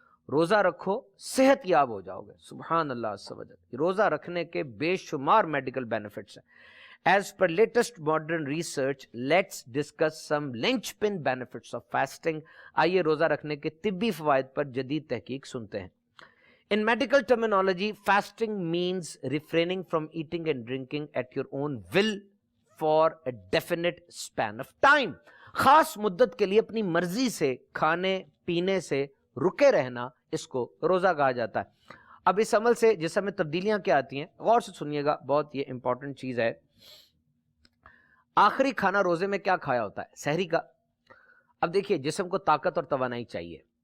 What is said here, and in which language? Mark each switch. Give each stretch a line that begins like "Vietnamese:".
Urdu: روزہ رکھو صحت یاب ہو جاؤ گے. سبحان اللہ عز و جل. روزہ رکھنے کے بے شمار میڈیکل بینیفٹس ہیں.
English: As per latest modern research let's discuss some linchpin benefits of fasting.
Urdu: آئیے روزہ رکھنے کے طبی فوائد پر جدید تحقیق سنتے ہیں.
English: In medical terminology, fasting means refraining from eating and drinking at your own will for a definite span of time.
Urdu: خاص مدت کے لیے اپنی مرضی سے کھانے پینے سے رکے رہنا، اس کو روزہ کہا جاتا ہے. اب اس عمل سے جسم میں تبدیلیاں کیا آتی ہیں، غور سے سنیے گا، بہت یہ امپورٹنٹ چیز ہے. آخری کھانا روزے میں کیا کھایا ہوتا ہے؟ سحری کا. اب دیکھیے جسم کو طاقت اور توانائی چاہیے.